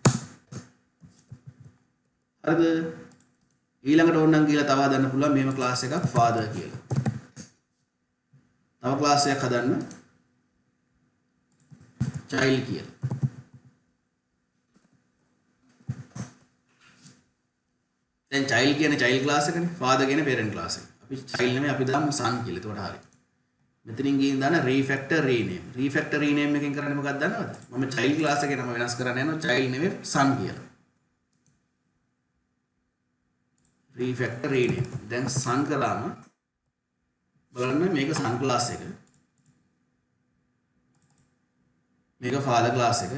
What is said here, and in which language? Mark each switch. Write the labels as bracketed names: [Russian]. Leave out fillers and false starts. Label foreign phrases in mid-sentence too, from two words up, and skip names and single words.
[Sinhala] හරිද? ඊළඟට ඕනනම් කියලා තව හදන්න පුළුවන් මෙහෙම class එකක් father කියලා. තව class එකක් හදන්න child කියලා. දැන් child කියන්නේ [English] child class [Sinhala] එකනේ. father කියන්නේ [English] parent class [Sinhala] එක. අපි child නෙමෙයි අපි දාමු son කියලා. එතකොට හරියි. මෙතනින් ගිහින් දාන [English] refactor rename. refactor rename [Sinhala] එකෙන් කරන්නේ මොකක්ද දන්නවද? මම [English] child class [Sinhala] එකේ නම වෙනස් කරන්න යනවා child නෙමෙයි son කියලා. [English] refactor rename. [Sinhala] දැන් son කළාම බලන්න මේක [English] son class [Sinhala] එක. මේක [English] father class [Sinhala] එක.